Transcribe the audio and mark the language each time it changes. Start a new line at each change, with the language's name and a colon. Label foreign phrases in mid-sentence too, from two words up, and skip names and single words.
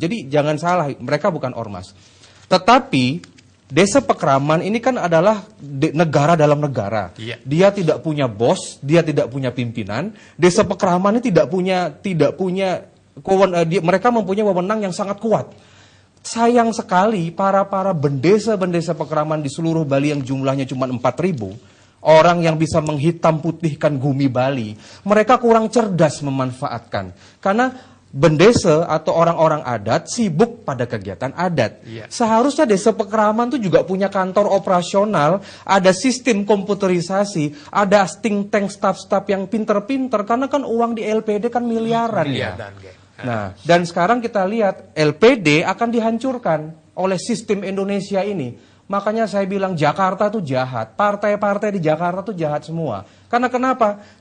Indonesian: Jadi jangan salah, mereka bukan ormas. Tetapi desa Pekraman ini kan adalah negara dalam negara. Dia tidak punya bos, dia tidak punya pimpinan. Desa Pekraman ini tidak punya mereka mempunyai wewenang yang sangat kuat. Sayang sekali para bendesa-bendesa Pekraman di seluruh Bali yang jumlahnya cuma 4.000 orang yang bisa menghitam putihkan bumi Bali, mereka kurang cerdas memanfaatkan. Karena bendesa atau orang-orang adat sibuk pada kegiatan adat. Seharusnya desa Pekraman itu juga punya kantor operasional, ada sistem komputerisasi, ada
English: think tank
Indonesian: staff-staff yang pinter-pinter, karena kan uang di LPD kan miliaran ya. Nah, dan sekarang kita lihat LPD akan dihancurkan oleh sistem Indonesia ini. Makanya saya bilang Jakarta tuh jahat, partai-partai di Jakarta tuh jahat semua. Karena kenapa?